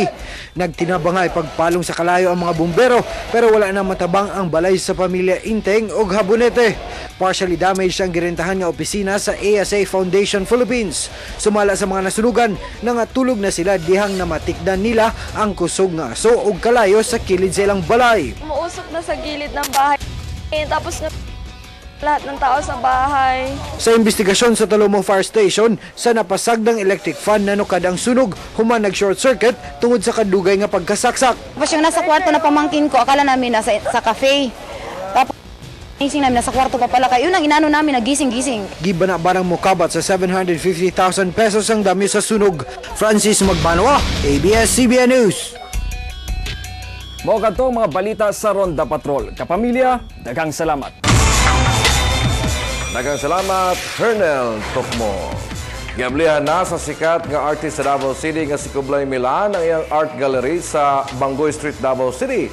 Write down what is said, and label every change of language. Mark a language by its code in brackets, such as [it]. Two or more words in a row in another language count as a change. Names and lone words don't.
[ceb] Nagtinabangay pagpalong sa kalayo ang mga bumbero pero wala na matabang ang balay sa pamilya Inteng ug Habonete. [en] Partially damaged [ceb] ang girentahan nga opisina sa ASA Foundation Philippines. Sumala sa mga nasunugan, nangatulog na sila dihang namatikdan nila ang kusog nga aso ug kalayo sa kilid sa ilang balay. [tl] Umuusok na sa gilid ng bahay. Tapos na lahat ng tao sa bahay. [ceb] Sa investigasyon sa Talomo Fire Station, sa napasagdang [en] electric fan [ceb] nanukad ang sunog, human nag-short circuit tungod sa kadugay nga pagkasaksak. [tl] Tapos yung nasa kwarto na pamangkin ko, akala namin nasa sa cafe. Tapos gising namin, nasa kwarto pa pala kayo. Yun ang inano namin, nagising-gising. [ceb] Gibana barang mukabat sa 750,000 pesos ang dami sa sunog. Francis Magbanwa, ABS-CBN News. Mao kadto mga balita sa Ronda Patrol. Kapamilya, daghang salamat. Daghang salamat, Hernel Tokmo. Giablihan na sa sikat nga artist sa Davao City nga si Kublay Milan ang iyang art gallery sa Bangoy Street, Davao City.